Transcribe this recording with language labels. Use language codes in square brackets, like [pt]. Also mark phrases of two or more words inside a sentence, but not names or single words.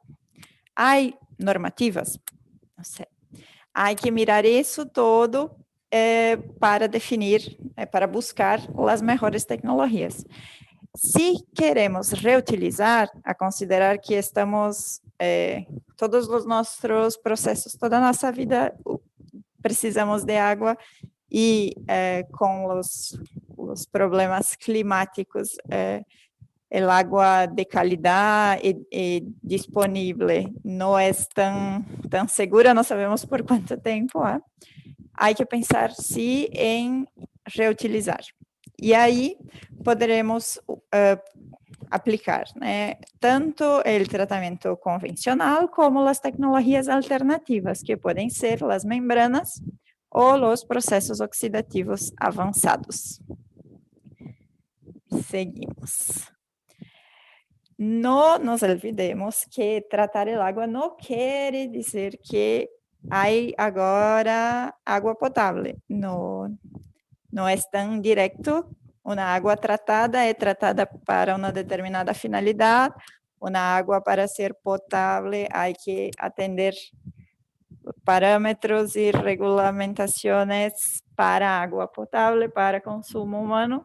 [es] ¿Hay normativas? No sé. Hay que mirar eso todo para definir, para buscar las mejores tecnologías. Si queremos reutilizar, a considerar que estamos, [pt] todos os nossos processos, toda a nossa vida, precisamos de água e com os problemas climáticos, [es] el agua de calidad y disponible no es tan segura, no sabemos por cuánto tiempo. Hay que pensar en reutilizar. Y ahí podremos aplicar, [pt] né, tanto o tratamento convencional como as tecnologias alternativas, que podem ser as membranas ou os processos oxidativos avançados. [es] Seguimos. No nos olvidemos que [pt] tratar o água não quer dizer que há agora água potável. Não é tão direto. Uma água tratada é tratada para uma determinada finalidade. Uma água para ser potável há que atender parâmetros e regulamentações para água potável, para consumo humano.